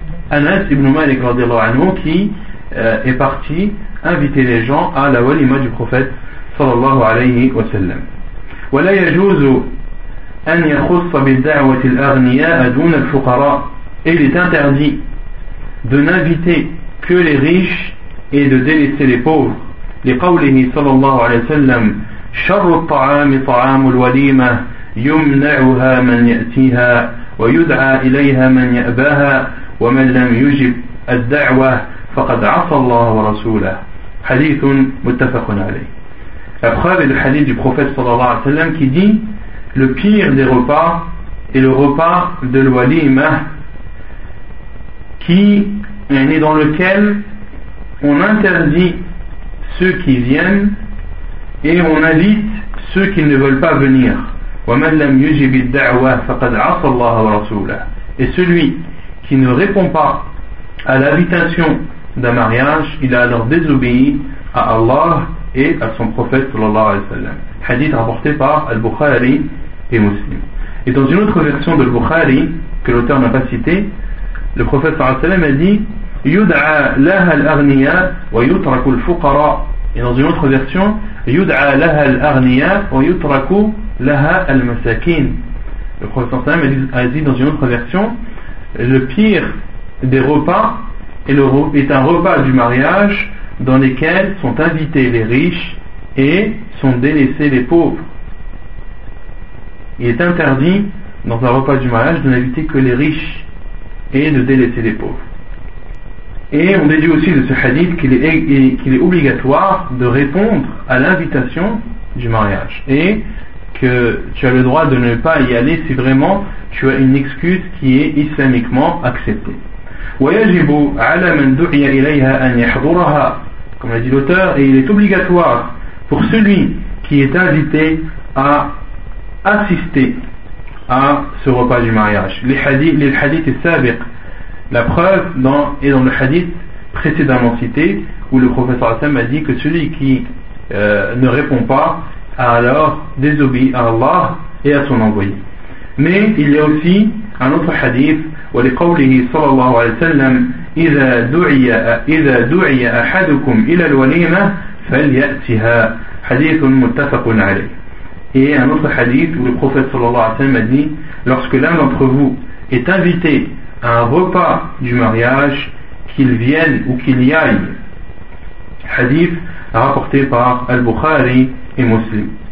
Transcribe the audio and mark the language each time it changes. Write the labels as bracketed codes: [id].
[fr] Anas ibn Malik radiallahu anhu, qui est parti inviter les gens à la walima du prophète sallallahu alayhi wa sallam. [ar] Wa la yajuzu an yakhussa bid'awati al-aghniya dun al-fuqara. [fr] Il est interdit de n'inviter que les riches et de délaisser les pauvres. [ar] لقوله صلى الله عليه وسلم شر الطعام طعام الوليمة يمنعها من يأتيها ويدعى إليها من يأباها ومن لم يجب الدعوة فقد عصى الله ورسوله حديث متفق عليه. [fr] Après le hadith du prophète sallallahu alayhi wa sallam qui dit le pire des repas est le repas de l'walima qui est dans lequel on interdit ceux qui viennent et on invite ceux qui ne veulent pas venir. [ar] وَمَنْ لَمْ يُجِبِ الدَّعْوَى فَقَدْ عَصَى اللَّهَ وَرَسُولَهُ. [fr] Et celui qui ne répond pas à l'invitation d'un mariage, il a alors désobéi à Allah et à son prophète sallallahu alayhi wa sallam. Hadith rapporté par Al-Bukhari et Muslim. Et dans une autre version de Al-Bukhari que l'auteur n'a pas cité, le prophète sallallahu alayhi wa sallam a dit [ar] يُدْعَى لَهَا الْأَغْنِيَا وَيُتْرَكُ الْفُقَرَى. [fr] Et dans une autre version [ar] يُدْعَى لَهَا الْأَغْنِيَا وَيُتْرَكُ لَهَا الْمَسَاكِينَ. [fr] Le prophète sallallahu alayhi wa sallam a dit dans une autre version le pire des repas est un repas du mariage dans lesquels sont invités les riches et sont délaissés les pauvres. Il est interdit dans un repas du mariage de n'inviter que les riches et de délaisser les pauvres. Et on déduit aussi de ce hadith qu'il est obligatoire de répondre à l'invitation du mariage et que tu as le droit de ne pas y aller si vraiment tu as une excuse qui est islamiquement acceptée. [ar] ويجب على من دعي إليها أن يحضرها. [fr] Comme l'a dit l'auteur, et il est obligatoire pour celui qui est invité à assister à ce repas du mariage. Les hadiths السابق. La preuve est dans le hadith précédemment cité où le professeur Hassan a dit que celui qui ne répond pas a alors désobéi à Allah et à son envoyé. Mais il y a aussi un autre hadith. [ar] ولقوله صلى الله عليه وسلم إذا دعي أحدكم إلى الوليمة فليأتها حديث متفق عليه. [fr] Et un autre hadith où le prophète صلى الله عليه وسلم a dit lorsque l'un d'entre vous est invité à un repas du mariage qu'il vienne ou qu'il y aille. Hadith rapporté par Al-Bukhari et Muslim.